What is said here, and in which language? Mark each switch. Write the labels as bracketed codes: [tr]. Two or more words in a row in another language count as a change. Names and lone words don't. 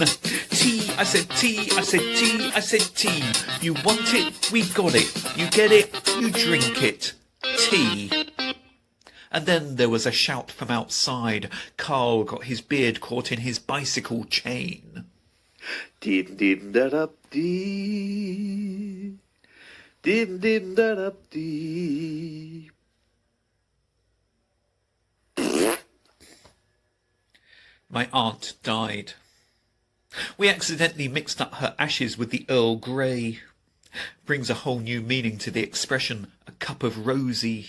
[en] Tea, I said tea, I said tea, I said tea. You want it, we got it. You get it, you drink it. Tea. And then there was a shout from outside. Carl got his beard caught in his bicycle chain. Dim dim da da dee. Dim dim da da dee. My aunt died. We accidentally mixed up her ashes with the Earl Grey. Brings a whole new meaning to the expression, a cup of Rosie.